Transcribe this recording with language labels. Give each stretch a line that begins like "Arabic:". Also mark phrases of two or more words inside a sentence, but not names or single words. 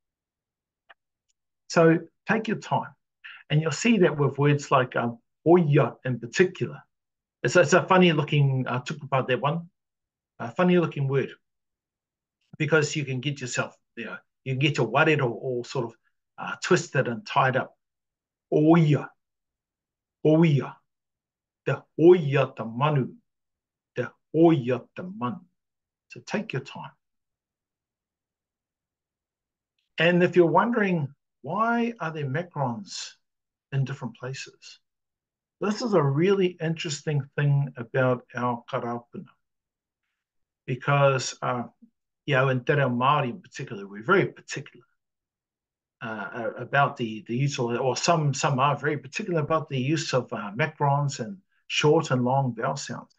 English: So take your time. And you'll see that with words like hoia in particular. It's a funny looking, tukupu, that one, a funny looking word, because you can get yourself, you can get your warero all sort of twisted and tied up.
Māori: Oia, oia, te oia te manu, te oia te manu.
English: So take your time. And if you're wondering, why are there macrons in different places? This is a really interesting thing about our karapuna, because in Te Reo Māori in particular, we're very particular about the use of, or some are very particular about the use of macrons and short and long vowel sounds.